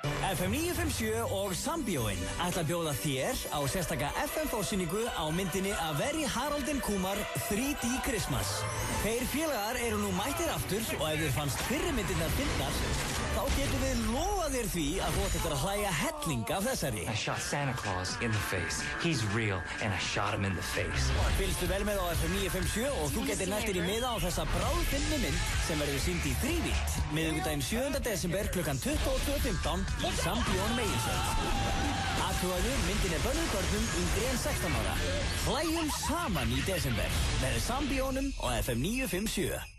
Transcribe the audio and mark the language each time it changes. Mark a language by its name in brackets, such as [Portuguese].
[Icelandic] FM 957 og Sambíóin ætla að bjóða þér á sérstaka FM-fórsýningu á myndinni A Very Harold and Kumar 3D Christmas. Þeir félagar eru nú mættir aftur og ef þér fannst fyrri myndirnar fyndnar, þá getum við lofað þér því að þú ættir að hlæja helling af þessari. [English] I shot Santa Claus in the face. He's real and I shot him in the face. [Icelandic] Fylgstu vel með á FM 957 og þú getur næstir í miða á þessa bráðfyndni mynd sem verður sýnd í þrívídd miðvikudaginn 7. desember kl. 22:15 í Sambíón Meginströnd. Athugaðu, myndin er bönnuð börnum yngri en 16 ára. Hlæjum saman í desember með Sambíónum og FM 957.